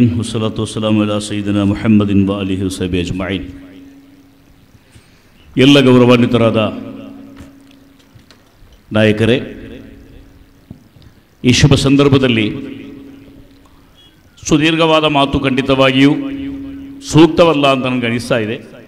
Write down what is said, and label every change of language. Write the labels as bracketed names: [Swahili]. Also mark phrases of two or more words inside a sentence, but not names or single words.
[Arabic] والصلاة والسلام على سيدنا محمد وآله وصحبه أجمعين. [Kannada] ಎಲ್ಲ ಗೌರವಾನ್ವಿತರಾದ ನಾಯಕರೇ, ಈ ಶುಭ ಸಂದರ್ಭದಲ್ಲಿ ಸುದೀರ್ಘವಾದ ಮಾತು ಖಂಡಿತವಾಗಿಯೂ ಸೂಕ್ತವಲ್ಲ ಅಂತ ನನಗೆ ಅನಿಸ್ತಾ ಇದೆ.